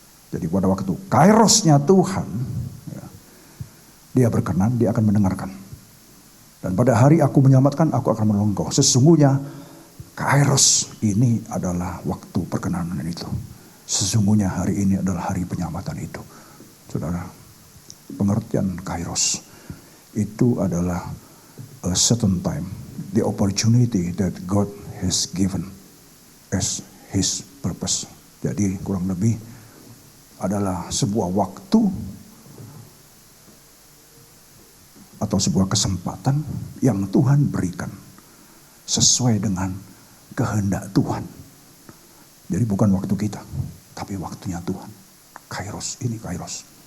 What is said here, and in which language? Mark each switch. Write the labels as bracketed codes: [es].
[id] Jadi pada waktu kairosnya Tuhan, ya, dia berkenan, dia akan mendengarkan. Dan pada hari aku menyelamatkan, aku akan menolong engkau. Sesungguhnya kairos ini adalah waktu perkenanan itu. Sesungguhnya hari ini adalah hari penyelamatan itu. Saudara, pengertian kairos itu adalah [en] a certain time, the opportunity that God has given as his purpose. [id] Jadi kurang lebih adalah sebuah waktu atau sebuah kesempatan yang Tuhan berikan sesuai dengan kehendak Tuhan. Jadi bukan waktu kita, tapi waktunya Tuhan. Kairos, ini kairos.